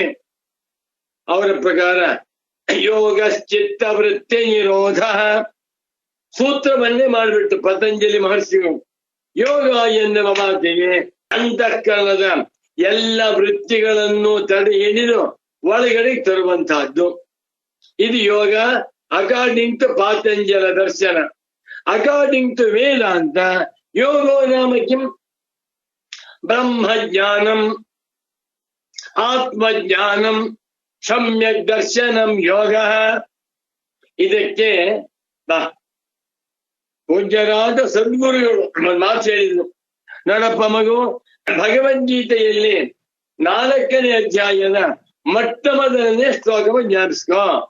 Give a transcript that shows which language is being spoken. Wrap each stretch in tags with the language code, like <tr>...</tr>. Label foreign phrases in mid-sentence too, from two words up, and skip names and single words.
<kn>ಅವರ ಪ್ರಕಾರ</kn> <sa>ಯೋಗಶ್ಚಿತ್ತ ವೃತ್ತಿ ನಿರೋಧ</sa> <kn>ಸೂತ್ರವನ್ನೇ ಮಾಡಿಬಿಟ್ಟು ಪತಂಜಲಿ ಮಹರ್ಷಿಗಳು ಯೋಗ ಎನ್ನುವ ಮಾತಿಗೆ ಅಂತಃಕರಣದ ಎಲ್ಲ ವೃತ್ತಿಗಳನ್ನು ತಡೆ ಹಿಡಿದು ಒಳಗಡೆ ತರುವಂತಹದ್ದು. ಇದು ಯೋಗ</kn> <en>according to</en> <kn>ಪಾತಂಜಲ ದರ್ಶನ.</kn> <en>according to</en> <sa>ವೇದಾಂತ ಯೋಗೋ ನಾಮ ಕಿಂ? ಬ್ರಹ್ಮಜ್ಞಾನಂ ಆತ್ಮಜ್ಞಾನಂ ಸಮ್ಯಕ್ ದರ್ಶನಂ ಯೋಗ.</sa> <kn>ಇದಕ್ಕೆ ಪೂಜ್ಯರಾದ ಸದ್ಗುರುಗಳು ಒಂದು ಮಾತು ಹೇಳಿದ್ರು. ನೋಡಪ್ಪ ಮಗು, ಭಗವದ್ಗೀತೆಯಲ್ಲಿ 4ನೇ ಅಧ್ಯಾಯದ ಮೊಟ್ಟಮೊದಲನೇ ಶ್ಲೋಕವನ್ನು ಜ್ಞಾಪಿಸ್ಕೋ.</kn>